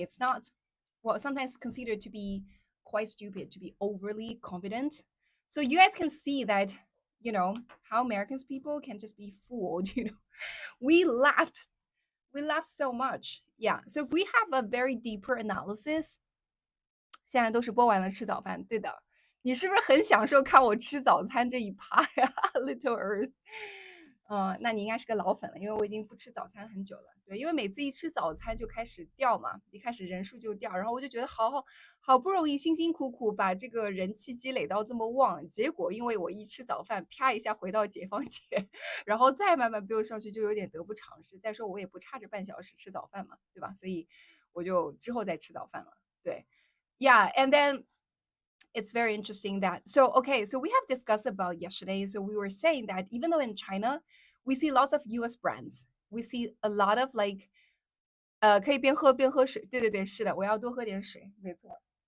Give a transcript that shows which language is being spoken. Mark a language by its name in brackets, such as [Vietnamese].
[English] It's not well, sometimes considered to be quite stupid to be overly confident. So you guys can see that, you know, how Americans people can just be fooled, you know. We laughed. We laughed so much. Yeah. So if we have a very deeper analysis, [Chinese] 现在都是播完了吃早饭，对的。你是不是很享受看我吃早餐这一趴呀，Little Earth？那你应该是个老粉了，因为我已经不吃早餐很久了。对，因为每次一吃早餐就开始掉嘛，一开始人数就掉，然后我就觉得好不容易辛辛苦苦把这个人气积累到这么旺，结果因为我一吃早饭，啪一下回到解放前，然后再慢慢 build 上去，就有点得不偿失。再说我也不差这半小时吃早饭嘛，对吧？所以我就之后再吃早饭了。 [English] 对，Yeah, and then it's very interesting that so we have discussed about yesterday. So we were saying that even though in China we see lots of US brands, we see a lot of like [Chinese] 可以边喝水，对对对，是的，我要多喝点水，没错。